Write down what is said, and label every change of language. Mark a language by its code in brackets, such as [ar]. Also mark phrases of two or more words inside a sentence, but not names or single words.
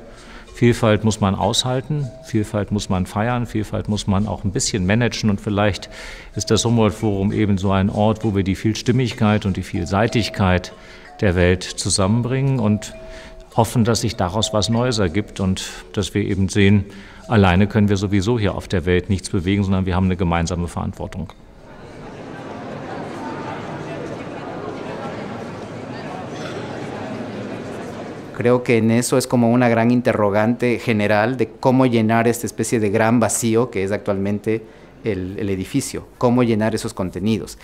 [de] Vielfalt muss man aushalten, Vielfalt muss man feiern, Vielfalt muss man auch ein bisschen managen und vielleicht ist das Humboldt-Forum eben so ein Ort, wo wir die Vielstimmigkeit und die Vielseitigkeit der Welt zusammenbringen und hoffen, dass sich daraus was Neues ergibt und dass wir eben sehen, alleine können wir sowieso hier auf der Welt nichts bewegen, sondern wir haben eine gemeinsame Verantwortung. [es] Creo que en eso es como una gran interrogante general de cómo llenar esta especie de gran vacío que es actualmente el edificio, cómo llenar esos contenidos.